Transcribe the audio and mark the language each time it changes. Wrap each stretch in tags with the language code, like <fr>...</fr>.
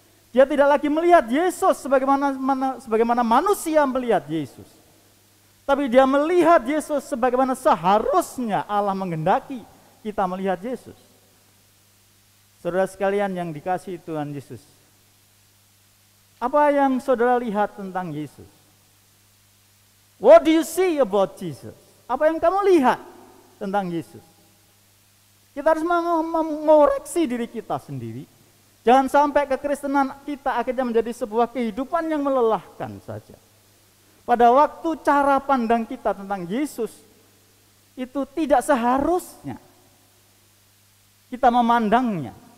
<id>Dia tidak lagi melihat Yesus sebagaimana manusia melihat Yesus. Tapi dia melihat Yesus sebagaimana seharusnya Allah menghendaki kita melihat Yesus. Saudara sekalian yang dikasihi Tuhan Yesus, apa yang saudara lihat tentang Yesus?</id> <en>What do you see about Jesus?</en> <id>Apa yang kamu lihat tentang Yesus? Kita harus mengoreksi diri kita sendiri. Jangan sampai kekristenan kita akhirnya menjadi sebuah kehidupan yang melelahkan saja. Pada waktu cara pandang kita tentang Yesus itu tidak seharusnya kita memandangnya</id>